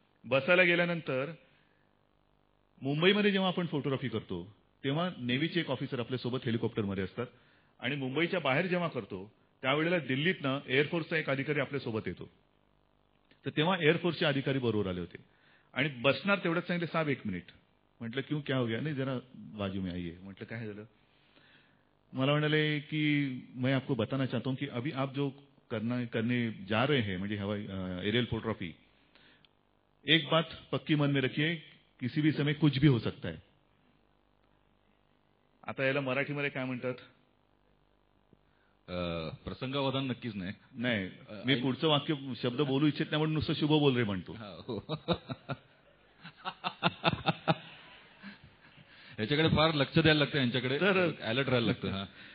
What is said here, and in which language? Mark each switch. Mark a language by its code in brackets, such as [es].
[mr] बसायला गेल्यानंतर मुंबईमध्ये जेव्हा आपण फोटोग्राफी करतो तेव्हा नेव्हीचे एक ऑफिसर आपल्यासोबत हेलिकॉप्टरमध्ये असतात, आणि मुंबईच्या बाहेर जेव्हा करतो त्यावेळेला दिल्लीतनं एअरफोर्सचा एक अधिकारी आपल्यासोबत येतो. तर तेव्हा एअरफोर्सचे अधिकारी बरोबर आले होते आणि बसणार तेवढंच सांगितले, साहेब 1 मिनिट. [hi] म्हटलं क्यों, क्या हो गया, नाही जरा बाजू में आइए. [mr] म्हटलं काय झालं. मला म्हणाले की [hi] मैं आपको बताना चाहता हूं कि अभी आप जो करने जा रहे हैं, [mr] म्हणजे हवाई एरियल फोटोग्राफी, [hi] एक बात पक्की मन में रखिए, किसी भी समय कुछ भी हो सकता है. [mr] आता याला मराठीमध्ये काय म्हणतात, प्रसंगावधान नक्कीच नाही. नाही, मी पुढचं वाक्य शब्द बोलू इच्छित नाही म्हणून नुसतं शुभ बोल रे म्हणतो. याच्याकडे फार लक्ष द्यायला लागतं, यांच्याकडे तर अलर्ट राहायला लागतं.